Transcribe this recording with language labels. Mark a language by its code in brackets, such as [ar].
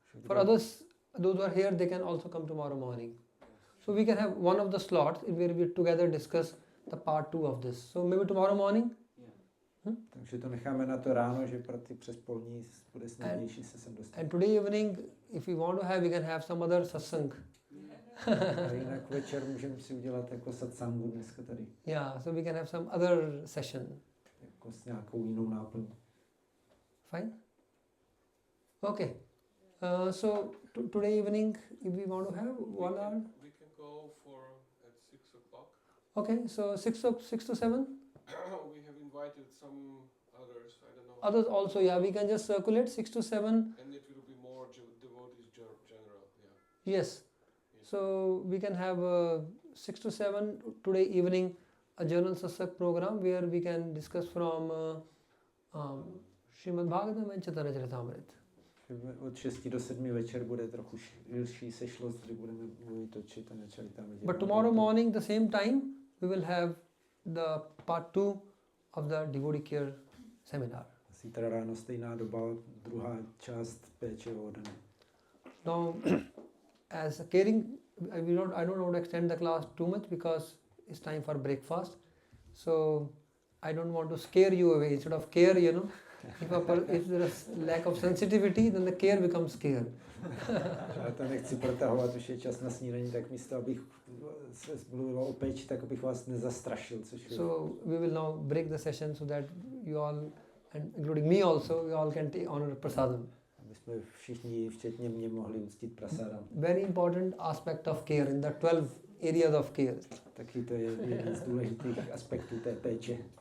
[en] For others, those who are here, they can also come tomorrow morning. So we can have one of the slots where we together discuss the part 2 of this. So maybe tomorrow morning? [cs] Takže to necháme na to ráno, že pro ty přespolní bude snadnější se sem dostat. [en] And today evening, if we want to have, we can have some other satsang. [cs] A jinak večer můžeme si udělat jako satsangu dneska tady. [en] Yeah, so we can have some other session. [cs] Jako s nějakou jinou náplní. [en] Fine? Okay. So today evening, if we want to have 1 hour. We can go for at 6 o'clock. Okay, so 6 to 7. We have invited some others, I don't know. Others also, yeah, we can just circulate 6 to 7. And it will be more devotees general, yeah. Yes. So we can have 6 to 7 today evening a general satsang program where we can discuss from Srimad Bhagavatam and Chaitanya Charitamrita. [cs] Od 6 do 7 večer bude trochu širší sešlost, kdy budeme mluvit o Chaitanya Charitamrita. [en] But tomorrow morning, the same time, we will have the part 2 of the devotee care seminar. [cs] Zítra ráno stejná doba, druhá část péče o oddané. [en] Now, as a caring, I don't want to extend the class too much because it's time for breakfast. So I don't want to scare you away. Instead of care, you know, if there is lack of sensitivity, then the care becomes care. [cs] Já to nechci protahovat, už je čas na snídaní, tak místo, abych se mluvil o péči, tak abych vás nezastrašil. [en] So we will now break the session so that you all, and including me also, you all can take honor prasadam. [cs] Aby jsme všichni, včetně mě, mohli uctít prasadam. [en] Very important aspect of care in the 12 areas of care. [cs] Taky to je jeden z důležitých aspektů té péče.